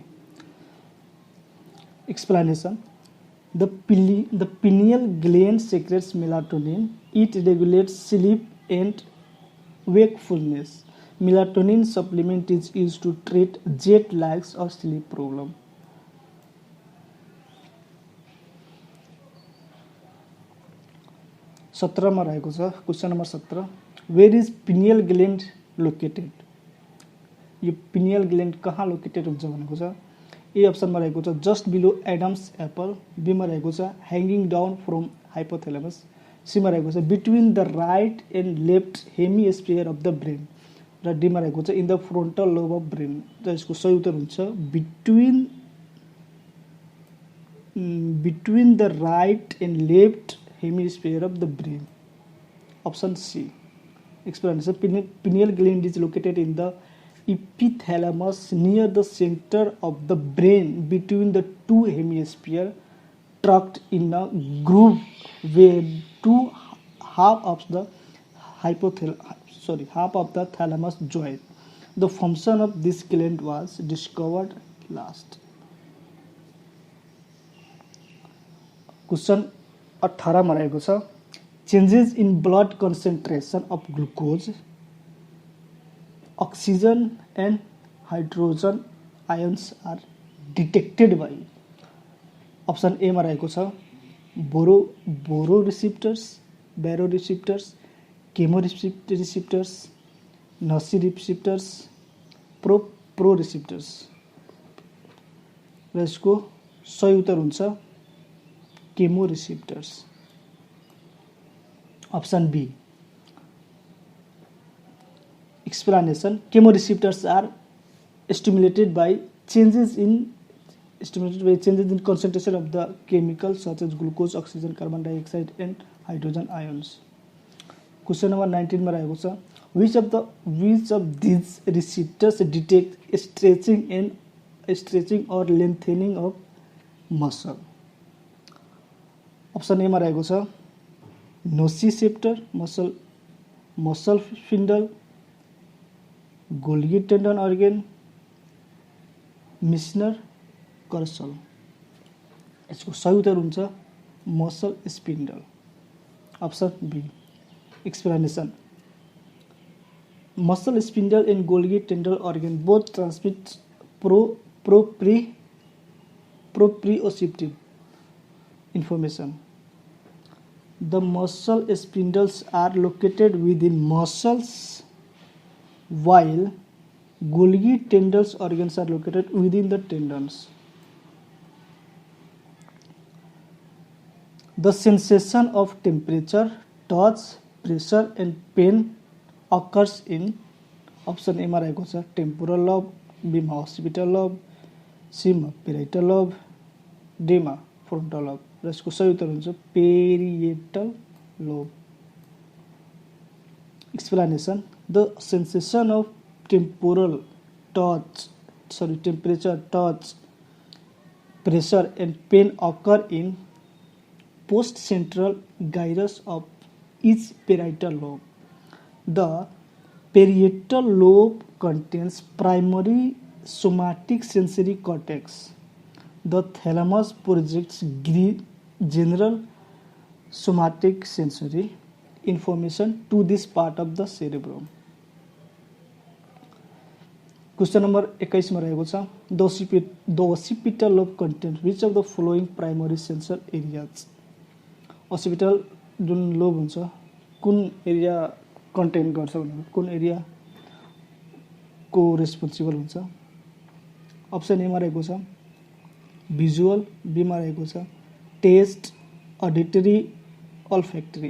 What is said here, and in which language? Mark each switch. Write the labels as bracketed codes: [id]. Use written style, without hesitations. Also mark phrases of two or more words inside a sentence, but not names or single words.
[en] Explanation, the pineal gland secretes melatonin. It regulates sleep and wakefulness. Melatonin supplement is used to treat jet lags or sleep problem. [ne] सत्रह में रहेको छ, [en] question number 17, where is pineal gland located. [ne] यो [en] pineal gland [ne] कहाँ लोकेटेड हुन्छ भनेको छ। [en] A option [ne] में रहेको छ [en] just below Adam's apple, B [ne] में रहेको छ [en] hanging down from hypothalamus, C [ne] में रहेको छ [en] between the right and left hemisphere of the brain [ne] र डी में रहेको छ [en] in the frontal lobe of brain. [ne] र यसको सही उत्तर हुन्छ [en] between the right and left hemisphere of the brain, option C. Explanation, pineal gland is located in the epithalamus near the center of the brain between the two hemispheres, tucked in a groove where half of the thalamus join. The function of this gland was discovered last. [ne] क्वेश्चन 18 में रहेको छ, [en] changes in blood concentration of glucose, oxygen and hydrogen ions are detected by option A [ne] में रहेको छ [en] boro receptors, baro receptors, chemo receptors, nasi receptors, pro receptors. [ne] र यसको सही उत्तर हुन्छ [en] chemo receptors, option B. Explanation, chemoreceptors are stimulated by changes in concentration of the chemicals such as glucose, oxygen, carbon dioxide and hydrogen ions. Question number 19 [ne] में रहेको छ, [en] which of these receptors detect stretching or lengthening of muscle? option A [ne] में रहेको छ [en] nociceptor, muscle spindle, Golgi tendon organ, Meissner corpuscle. [ne] यसको सही उत्तर हुन्छ [en] muscle spindle, option B. Explanation, muscle spindle and Golgi tendon organ both transmit proprioceptive information. The muscle spindles are located within muscles while Golgi tendons organs are located within the tendons. The sensation of temperature, touch, pressure and pain occurs in option A [ne] मा रहेको छ [en] temporal lobe, B मा occipital lobe, C मा parietal lobe, D मा frontal lobe। [ne] र यसको सही उत्तर हुन्छ [en] parietal lobe। Explanation: the sensation of temperature, touch, pressure, and pain occur in post-central gyrus of each parietal lobe. The parietal lobe contains primary somatic sensory cortex. The thalamus projects general somatic sensory information to this part of the cerebrum. question number 21 [ne] में रहेको छ [en] द occipital lobe contains which of the following primary sensor areas. [ne] occipital जुन लोब हुन्छ कुन एरिया कन्टेन गर्छ भनेको कुन एरिया को रेस्पोन्सिबल हुन्छ. [en] option A [ne] मा रहेको छ भिजुअल, बी मा रहेको छ [en] taste, auditory, olfactory.